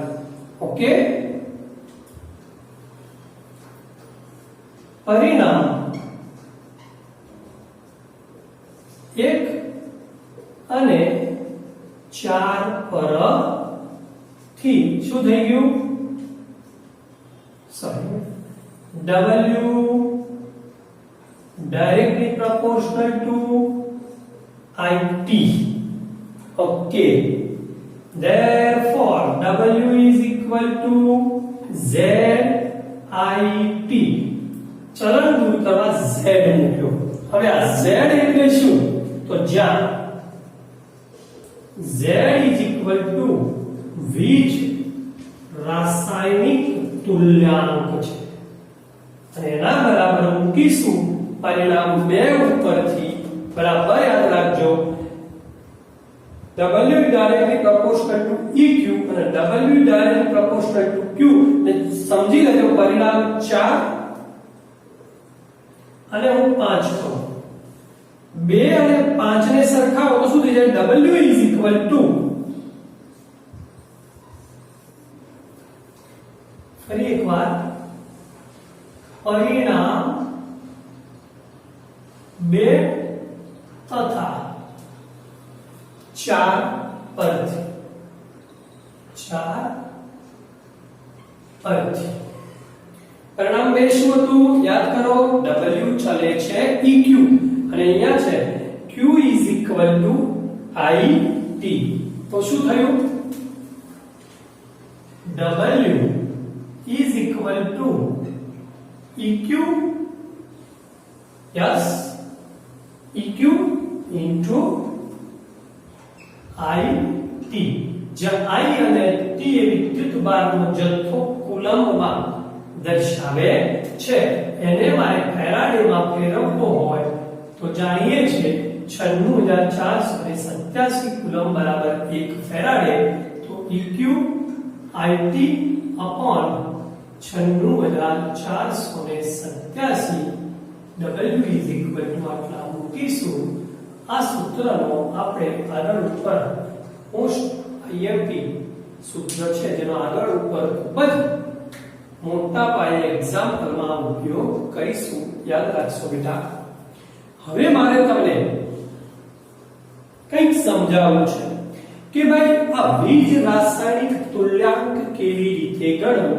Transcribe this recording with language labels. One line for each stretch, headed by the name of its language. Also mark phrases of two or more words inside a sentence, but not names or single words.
Gujarati: ઓકે, પરિણામ 1 અને 4 પરથી શું થઈ ગયું? સોરી,
English: W directly proportional to IT. Okay, therefore W is equal to ZIT.
Gujarati: ચલણ દૂર કરવા Z મૂક્યો. હવે આ Z એટલે શું? તો જ્યાં
English: Z is equal to
Gujarati: વીજ રાસાયણિક તુલ્યાંક છે અને એના બરાબર મૂકીશું પરિણામ 2 ઉપરથી. બરાબર યાદ રાખજો,
English: W directly proportional to EQ
Gujarati: અને
English: W directly proportional to Q
Gujarati: ને સમજી લેજો. પરિણામ 4 અને હું 5 કહું, 2 અને 5 ને સરખાવો તો શું થઈ જાય?
English: W is equal to,
Gujarati: ફરી એકવાર, પરિણામ 2 તથા 4 પરથી. પરિણામ 2 શું હતું? યાદ કરો, W ચલે છે EQ અને અહીંયા છે
English: Q is equal to IT.
Gujarati: તો શું થયું?
English: W is equal to EQ, yes, EQ into IT.
Gujarati: જ્યાં I અને T એ વિદ્યુત ભારનો જથ્થો કુલંબમાં દર્શાવે છે. એને મારે ફેરાડેમાં ફેરવવો હોય તો જાણીએ છીએ 96487 કુલંબ બરાબર 1 ફેરાડે.
English: તો EQ IT upon 96487 W is equal to
Gujarati: આટલા મૂકીશું. આ સૂત્રનો આપણે આગળ ઉપર પોસ્ટ IMP સૂત્ર છે જેનો આગળ ઉપર ખૂબ જ મોટા પાયે એક્ઝામ્પલમાં ઉપયોગ કરીશું. યાદ રાખશો બેટા. હવે મારે તમને કંઈક સમજાવવું છે કે ભાઈ આ વીજ રાસાયણિક તુલ્યાંક કેવી રીતે ગણવું.